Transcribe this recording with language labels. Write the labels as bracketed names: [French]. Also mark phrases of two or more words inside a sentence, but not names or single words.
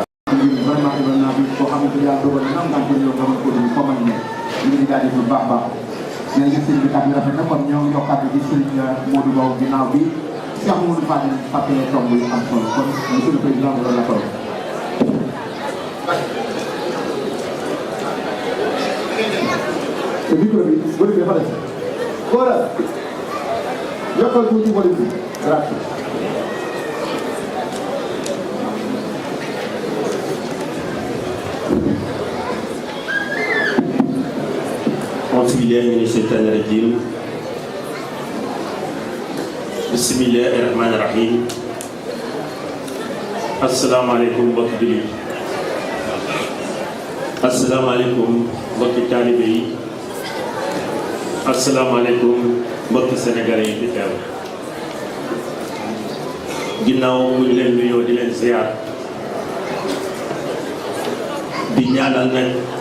[Wolof] vraiment événement bi boo xamante ne yàlla dogal na am nga ñëw nga mën ko dund foo mën ne ñu ngi jaajëf bu baax baax nee nga sëñ bi kàddu rafet na kon ñoo ngi jox kàddu gi sëñ Modou Mbow ginnaaw bi Cheikh Modou Fadel fàttali tomb yu am solo kon [French] monsieur le président [Wolof] loolu la toll. te micro bi bëri bi dafa des. voilà yokkal tuuti volume bi gratuit. [Arabic] أعوذ بالله من الشيطان الرجيم بسم الله الرحمن الرحيم السلام عليكم [Wolof] mbokki jullit [Arabic] السلام عليكم [Wolof] mbokki taalibe yi [Arabic] السلام عليكم [Wolof] mbokki sénégalais yi fi teew ginnaaw bu ñu leen nuyoo di leen ziar di ñaanal nag